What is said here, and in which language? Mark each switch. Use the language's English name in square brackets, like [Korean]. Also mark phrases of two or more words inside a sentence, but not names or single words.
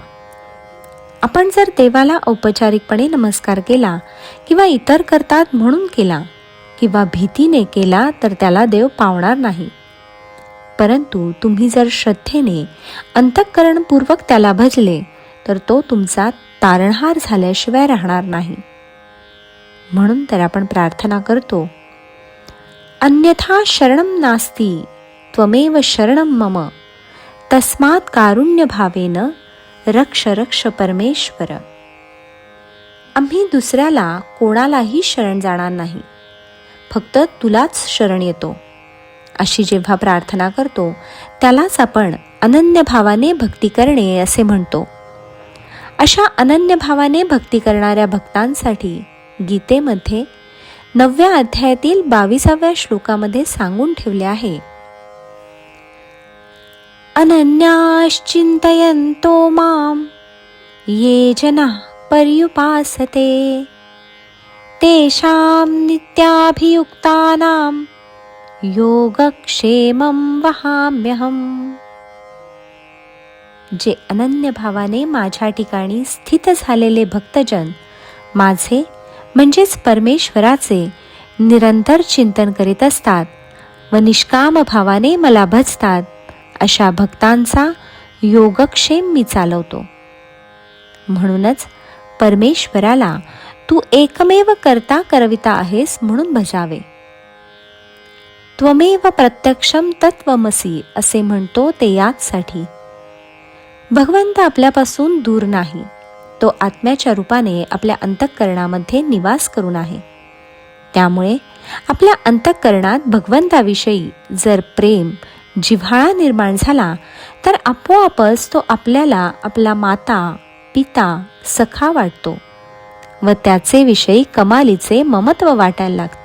[Marathi] आपण जर देवाला औपचारिकपणे नमस्कार केला किंवा इतर करतात म्हणून केला किंवा भीतीने केला तर त्याला देव पावणार नाही. परंतु तुम्ही जर श्रद्धेने अंतःकरणपूर्वक त्याला भजले तर तो तुमचा तारणहार झाल्याशिवाय राहणार नाही. म्हणून तर आपण प्रार्थना करतो, [Sanskrit] अन्यथा शरणं नास्ति त्वमेव शरणं मम, तस्मात् कारुण्य भावेन रक्ष रक्ष परमेश्वर. [Marathi] आम्ही दुसऱ्याला कोणालाही शरण जाणार नाही, फक्त तुलाच शरण येतो. अशी जेव्हा प्रार्थना करतो त्यालाच आपण अनन्य भावाने भक्ती करणे असे म्हणतो. अशा अनन्य भावाने भक्ती करणाऱ्या भक्तांसाठी गीतेमध्ये 9व्या अध्यायातील 22व्या श्लोकामध्ये सांगून ठेवले आहे, [Sanskrit] अनन्याश्चिंतयन्तो माम ये जनाः पर्युपासते, तेषां नित्याभियुक्तानां योगक्षेमं वहाम्यहम्. [Marathi] जे अनन्य भावाने माझ्या ठिकाणी स्थित झालेले भक्तजन माझे म्हणजेच परमेश्वराचे निरंतर चिंतन करीत असतात व निष्काम भावाने मला भजतात, अशा भक्तांचा योगक्षेम मी चालवतो. म्हणूनच परमेश्वराला तू एकमेव करता करविता आहेस म्हणून भजावे. [Sanskrit] त्वमेव प्रत्यक्षम तत्वमसी [Marathi] असे म्हणतो ते याचसाठी. भगवंत आपल्यापासून दूर नाही, तो आत्म्याच्या रूपाने आपल्या अंतःकरणामध्ये निवास करून आहे. त्यामुळे आपल्या अंतःकरणात भगवंताविषयी जर प्रेम जिव्हाळा निर्माण झाला तर आपोआपच तो आपल्याला आपला माता पिता सखा वाटतो व त्याचे विषयी कमालीचे ममत्व वाटायला लागते.